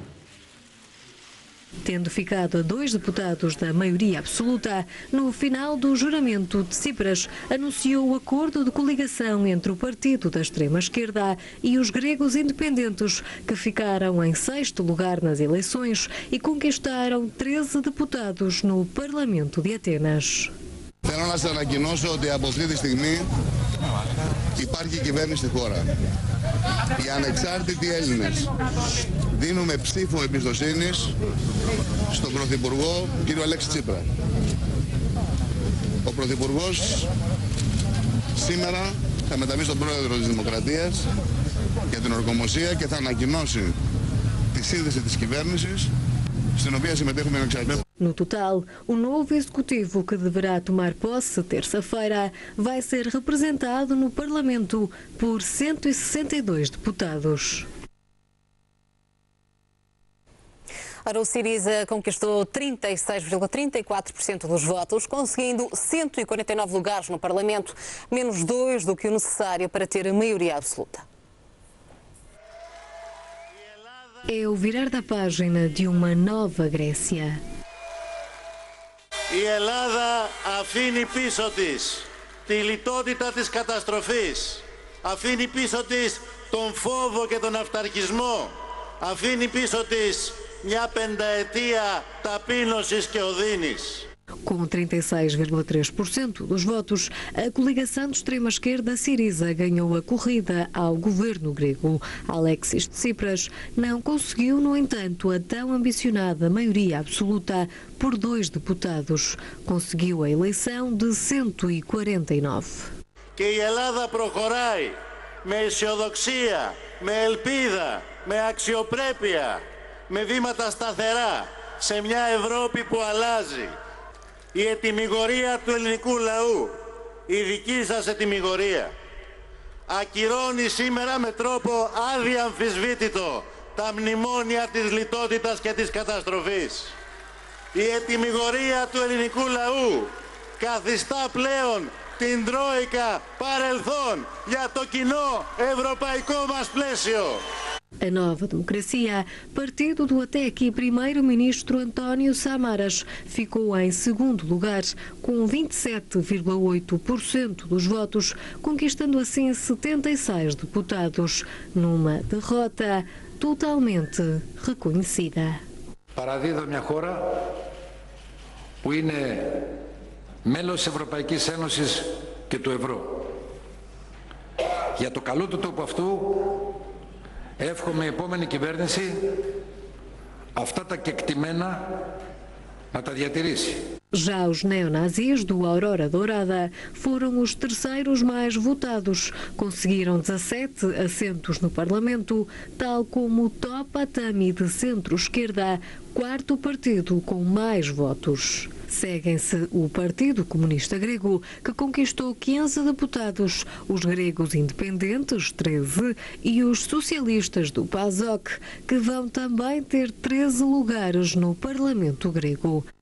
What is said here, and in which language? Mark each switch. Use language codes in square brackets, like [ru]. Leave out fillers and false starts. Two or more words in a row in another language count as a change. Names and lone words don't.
[pt] Tendo ficado a 2 deputados da maioria absoluta, no final do juramento, Tsipras anunciou o acordo de coligação entre o partido da extrema-esquerda e os Gregos Independentes, que ficaram em 6º lugar nas eleições e conquistaram 13 deputados no Parlamento de Atenas. [el] Θέλω να σας ανακοινώσω ότι από αυτή τη στιγμή υπάρχει κυβέρνηση στη χώρα. Οι ανεξάρτητοι Έλληνες δίνουμε ψήφο εμπιστοσύνης στον Πρωθυπουργό κύριο Αλέξη Τσίπρα. Ο Πρωθυπουργός σήμερα θα μεταβεί στον Πρόεδρο της Δημοκρατίας για την ορκομοσία και θα ανακοινώσει τη σύνδεση της κυβέρνησης στην οποία συμμετέχουμε ανεξάρτητοι. [pt] No total, o novo executivo, que deverá tomar posse terça-feira, vai ser representado no Parlamento por 162 deputados. Ora, o Syriza conquistou 36,34% dos votos, conseguindo 149 lugares no Parlamento, menos 2 do que o necessário para ter a maioria absoluta. É o virar da página de uma nova Grécia. [el] Η Ελλάδα αφήνει πίσω της τη λιτότητα της καταστροφής, αφήνει πίσω της τον φόβο και τον αυταρχισμό, αφήνει πίσω της μια πενταετία ταπείνωσης και οδύνης. [pt] Com 36,3% dos votos, a coligação de extrema-esquerda Syriza ganhou a corrida ao governo grego. Alexis Tsipras não conseguiu, no entanto, a tão ambicionada maioria absoluta por 2 deputados. Conseguiu a eleição de 149. [el] Και η Ελλάδα προχωράει με αισιοδοξία, με ελπίδα, με αξιοπρέπεια, με βήματα σταθερά σε μια Ευρώπη που αλλάζει. Η ετυμηγορία του ελληνικού λαού, η δική σας ετυμηγορία, ακυρώνει σήμερα με τρόπο αδιαμφισβήτητο τα μνημόνια της λιτότητας και της καταστροφής. Η ετυμηγορία του ελληνικού λαού καθιστά πλέον την Τρόικα παρελθόν για το κοινό ευρωπαϊκό μας πλαίσιο. [pt] A Nova Democracia, partido do até aqui primeiro-ministro António Samaras, ficou em 2º lugar, com 27,8% dos votos, conquistando assim 76 deputados, numa derrota totalmente reconhecida. [el] Παραδίδω μια χώρα που είναι μέλος της Ευρωπαϊκής Ένωσης και του ευρώ. Για το καλό του τόπου αυτού εύχομαι η επόμενη κυβέρνηση αυτά τα κεκτημένα να τα διατηρήσει. [pt] Já os neonazis do Aurora Dourada foram os terceiros mais votados. Conseguiram 17 assentos no Parlamento, tal como o Topa Tami de centro-esquerda, 4º partido com mais votos. Seguem-se o Partido Comunista Grego, que conquistou 15 deputados, os Gregos Independentes, 13, e os socialistas do PASOK, que vão também ter 13 lugares no Parlamento Grego.